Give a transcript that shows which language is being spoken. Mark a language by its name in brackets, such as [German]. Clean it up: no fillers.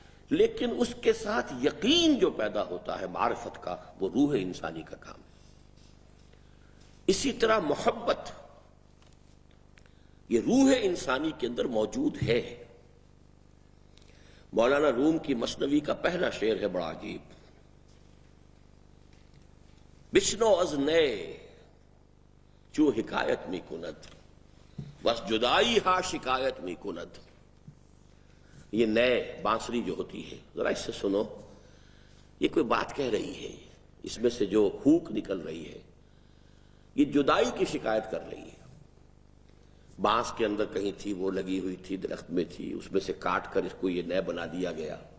[Urdu] لیکن اس کے ساتھ یقین جو پیدا ہوتا ہے معرفت کا، وہ روح انسانی کا کام ہے. اسی طرح محبت یہ روح انسانی کے اندر موجود ہے. مولانا روم کی مثنوی کا پہلا شعر ہے بڑا عجیب. [Persian] بشنو از نئے چو حکایت می کند، بس جدائی ہا شکایت می کند. [Urdu] یہ نئے بانسری جو ہوتی ہے، ذرا اس سے سنو. یہ کوئی بات کہہ رہی ہے، اس میں سے جو ہوک نکل رہی ہے یہ جدائی کی شکایت کر رہی ہے. بانس کے اندر کہیں تھی، وہ لگی ہوئی تھی، درخت میں تھی، اس میں سے کاٹ کر اس کو یہ نئے بنا دیا گیا.